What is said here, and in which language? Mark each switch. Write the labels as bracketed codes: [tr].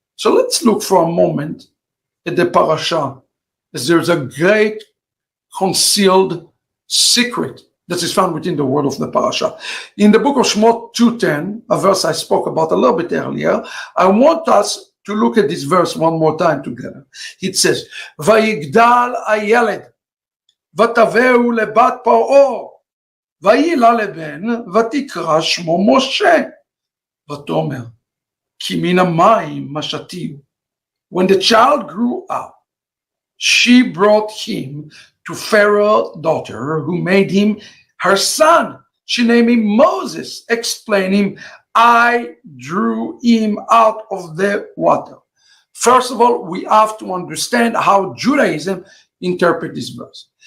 [en] So let's look for a moment at the parasha, as there's a great concealed secret that is found within the word of the parasha. In the book of Shemot 2:10, a verse I spoke about a little bit earlier, I want us to look at this verse one more time together. It says, [he] Vayigdal hayeled, ותביאו לבת פרעה, ויהי לה לבן, ותקרא שמו משה, ותאמר, כי מן המים משתיהו. [en] When the child grew up, she brought him to Pharaoh's daughter, who made him her son. She named him Moses, explaining, I drew him out of the water. First of all, we have to understand how Judaism interprets this verse.